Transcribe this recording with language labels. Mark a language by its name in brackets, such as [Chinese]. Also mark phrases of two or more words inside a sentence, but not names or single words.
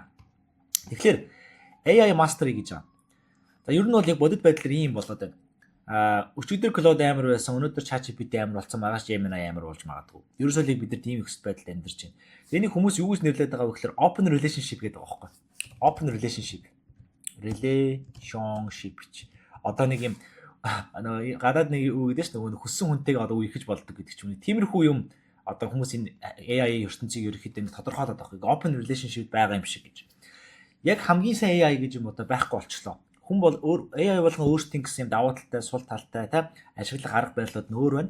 [Mongolian] Тэгэхээр AI Mastery гэж байна. За ер нь бол яг бодит байдлаар ийм болоод байна. Өчигдөр Claude амар байсан, өнөөдөр ChatGPT амар болсон, маргааш Gemini амар болж магадгүй. Ерөөсөө л бид нар тийм их байдалд амьдарч байна. Энийг хүмүүс юу гэж нэрлэдэг байгаа вэ гэхээр [English] open relationship [Mongolian] гэдэг байгаа байхгүй. [English] Open relationship. Relationship. [Mongolian] Одоо нэг юм гадаад нэг юу гэдэг чинь нөгөө хүссэн хүнтэйгээ одоо үеих гэж болдог гэдэг ч юм. Тиймэрхүү юм одоо хүмүүс энэ AI ертөнцийг ерөөхдөө тодорхойлоод авах. [English] Open relationship [Mongolian] байгаа юм шиг гэж. Яг хамгийн сайн AI гэж юм одоо байхгүй болчихлоо. Хүн бол AI болгон өөрсдийн гэсэн юм давуу талтай, сул талтай та ашиглах арга барилууд нь өөр байна.